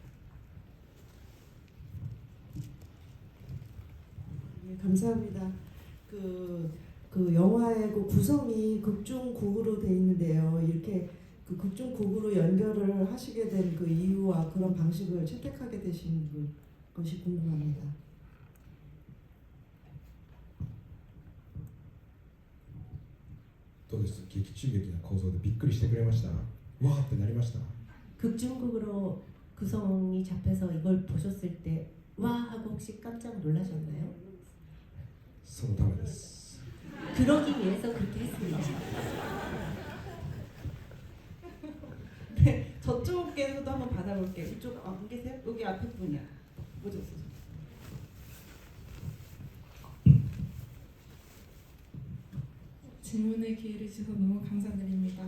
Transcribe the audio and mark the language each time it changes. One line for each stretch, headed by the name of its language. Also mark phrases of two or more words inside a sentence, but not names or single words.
Korean: 네, 감사합니다. 그 영화의 구성이 극중극으로 돼 있는데요. 이렇게 극중극으로 연결을 하시게 된 그 이유와 그런 방식을 채택하게 되신 것이 궁금합니다.
Japanese: どうです？劇中劇な構造でびっくりしてくれました？わーってなりました？
Korean: 극중극으로 구성이 잡혀서 이걸 보셨을 때 와 하고 혹시 깜짝 놀라셨나요?
Japanese: そのためです。
Korean: 그러기 위해서 그렇게 했습니다. 저쪽에서도 한번 받아볼게요. 이쪽 안 계세요? 여기 앞에 분이야. 뭐죠? 질문의 기회를 주셔서 너무 감사드립니다.